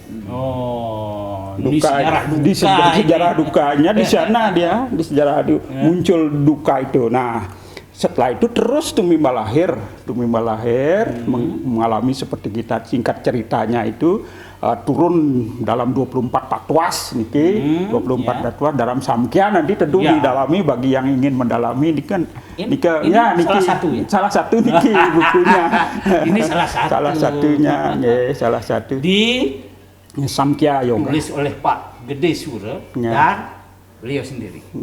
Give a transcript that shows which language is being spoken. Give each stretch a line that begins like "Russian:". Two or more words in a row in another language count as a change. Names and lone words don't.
Indonesian: Di sejarah dukanya di sana dia, di sejarah muncul duka itu. Nah, setelah itu terus Tumimba lahir mengalami seperti kita singkat ceritanya itu, turun dalam 24 patwas niki, 24 patwas dalam Samkhya nanti tentu didalami bagi yang ingin mendalami ini kan salah satu niki bukunya. Ini salah satunya salah satu di Samkhya Yoga, tulis oleh Pak Gede Sura dan beliau sendiri.